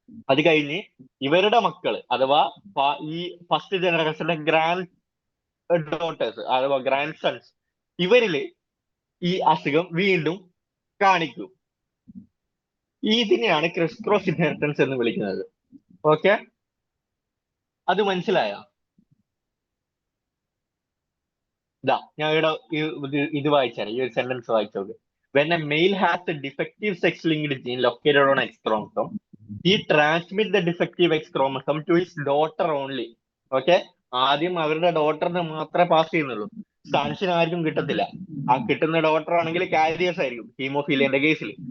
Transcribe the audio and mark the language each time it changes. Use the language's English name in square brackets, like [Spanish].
[Malayalam] അത് കഴിഞ്ഞ് ഇവരുടെ മക്കള് അഥവാ ഈ ഫസ്റ്റ് ജനറേഷന്റെ ഗ്രാൻഡ് ഡോട്ടേഴ്സ് അഥവാ ഗ്രാൻഡ് സൺസ്, ഇവരില് ഈ അസുഖം വീണ്ടും കാണിക്കും. ഇതിനെയാണ് ക്രിസ് ക്രോസ് ഇൻഹെറിറ്റൻസ് എന്ന് വിളിക്കുന്നത്. ഓക്കെ, അത് മനസ്സിലായോ? ഇതാ ഞാൻ ഇവിടെ ഇത് വായിച്ചാൽ ഈ ഒരു sentence വായിച്ചോക്ക്. [English] When a male has a defective sex-linked gene located on X chromosome, he transmits the defective X chromosome to his daughter only. [Malayalam] Okay, ആദ്യം അവരുടെ ഡോട്ടറിന് മാത്രമേ പാസ് ചെയ്യുന്നുള്ളൂ, സൺസിന് ആർക്കും കിട്ടത്തില്ല. ആ കിട്ടുന്ന ഡോട്ടർ ആണെങ്കിൽ കാരിയേഴ്സ് ആയിരിക്കും ഹീമോഫീലിയന്റെ കേസിൽ.